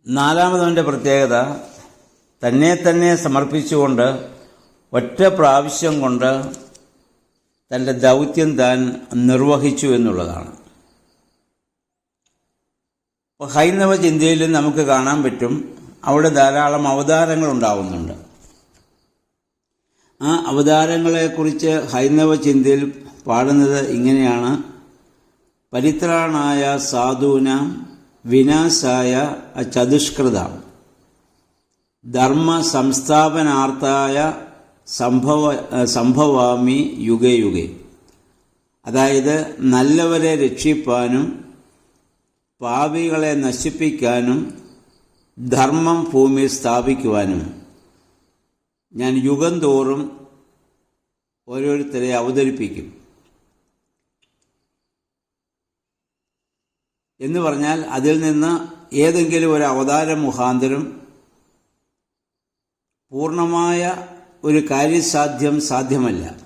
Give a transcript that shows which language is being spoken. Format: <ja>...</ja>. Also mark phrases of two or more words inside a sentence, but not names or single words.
<ml>നാലാമതവൻ്റെ പ്രത്യേകത തന്നെ സമർപ്പിച്ചുകൊണ്ട് ഒറ്റ പ്രാവശ്യം കൊണ്ട് തൻ്റെ ദൗത്യം താൻ നിർവഹിച്ചു എന്നുള്ളതാണ്. ഹൈന്ദവ ചിന്തയിൽ നമുക്ക് കാണാൻ പറ്റും, അവിടെ ധാരാളം അവതാരങ്ങൾ ഉണ്ടാവുന്നുണ്ട്. ആ അവതാരങ്ങളെക്കുറിച്ച് ഹൈന്ദവ ചിന്തയിൽ പാടുന്നത് ഇങ്ങനെയാണ്:</ml> <sa>പരിത്രാണായ സാധൂനാം വിനാശായ ചതുഷ്കൃതാം ധർമ്മ സംസ്ഥാപനാർത്ഥായ സംഭവാമി യുഗേ യുഗേ.</sa> <ml>അതായത് നല്ലവരെ രക്ഷിപ്പാനും പാപികളെ നശിപ്പിക്കാനും ധർമ്മം ഭൂമിയിൽ സ്ഥാപിക്കുവാനും ഞാൻ യുഗം തോറും ഓരോരുത്തരെ അവതരിപ്പിക്കും എന്ന് പറഞ്ഞാൽ, അതിൽ നിന്ന് ഏതെങ്കിലും ഒരു അവതാര മുഖാന്തരം പൂർണ്ണമായ ഒരു സാധ്യമല്ല.</ml>